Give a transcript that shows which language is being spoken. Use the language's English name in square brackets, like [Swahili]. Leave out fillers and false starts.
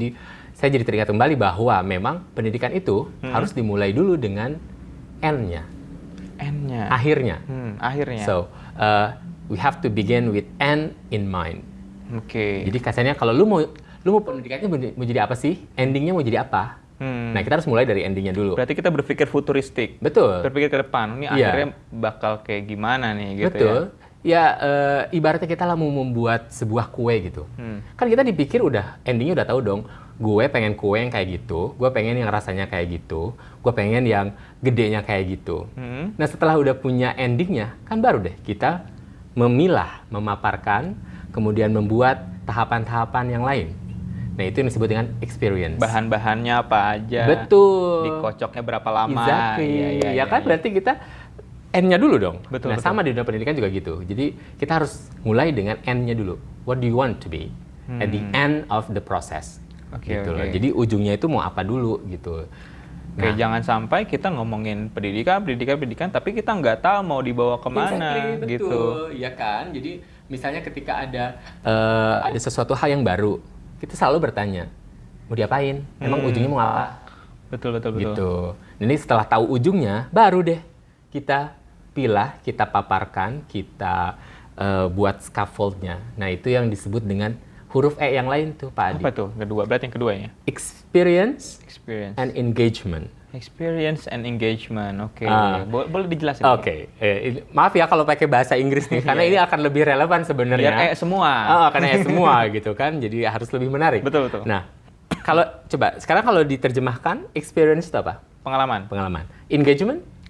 [Indonesian] Jadi saya jadi teringat kembali bahwa memang pendidikan itu harus dimulai dulu dengan N-nya. N-nya. Akhirnya. Akhirnya. [English] So, we have to begin with N in mind. [Indonesian] Oke. Jadi kasarnya kalau lu mau pendidikannya mau jadi apa sih? Endingnya mau jadi apa? Nah, kita harus mulai dari endingnya dulu. Berarti kita berpikir futuristik. Betul. Berpikir ke depan. Ini akhirnya bakal kayak gimana nih gitu. Betul. Ibaratnya kita lah mau membuat sebuah kue gitu. Kan kita dipikir endingnya udah tahu dong. gue pengen kue yang kayak gitu, gue pengen yang rasanya kayak gitu, gue pengen yang gedenya kayak gitu. Nah setelah udah punya endingnya, kan baru deh kita memilah, memaparkan, kemudian membuat tahapan-tahapan yang lain. Nah itu yang disebut dengan experience. Bahan-bahannya apa aja? Betul. Dikocoknya berapa lama? Exactly. Ya kan berarti kita N-nya dulu dong. Betul, nah betul. sama di dunia pendidikan juga gitu. Jadi kita harus mulai dengan N-nya dulu. [English] What do you want to be at the end of the process? [Indonesian] Gitu loh. Jadi ujungnya itu mau apa dulu gitu. Oke, jangan sampai kita ngomongin pendidikan, tapi kita nggak tahu mau dibawa kemana, betul, gitu. Iya kan. Jadi misalnya ketika ada sesuatu hal yang baru, kita selalu bertanya, mau diapain? Emang ujungnya mau apa? Betul. Gitu. Ini setelah tahu ujungnya, baru deh kita pilah, kita paparkan, kita buat scaffoldnya. Nah itu yang disebut dengan huruf E yang lain tuh Pak Adi. Apa tuh? Kedua, berarti yang keduanya? [English] Experience and engagement. Experience and engagement, [Indonesian] oke. Boleh dijelasin? Oke. Maaf ya kalau pakai bahasa Inggris nih, karena ini akan lebih relevan sebenarnya. Biar semua. Karena semua gitu kan, jadi harus lebih menarik. Betul. Nah, sekarang kalau diterjemahkan, experience itu apa? Pengalaman. Engagement?